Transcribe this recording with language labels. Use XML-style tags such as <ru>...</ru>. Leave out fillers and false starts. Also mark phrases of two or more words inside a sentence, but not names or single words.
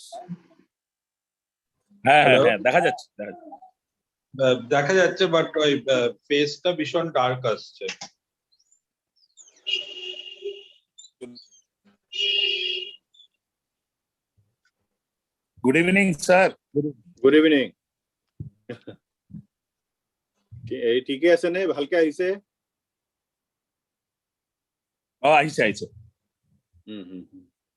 <bn>হ্যাঁ হ্যাঁ</bn> <en>Hello?</en> <bn>হ্যাঁ দেখা যাচ্ছে দেখা যাচ্ছে। দেখা যাচ্ছে বাট ওই ফেসটা ভীষণ ডার্ক আসছে।</bn> <en>good evening sir. Good evening.</en> <as>এই ঠিকই আছে নে ভালকে আহিছে? আহিছে আহিছে। হুম</as>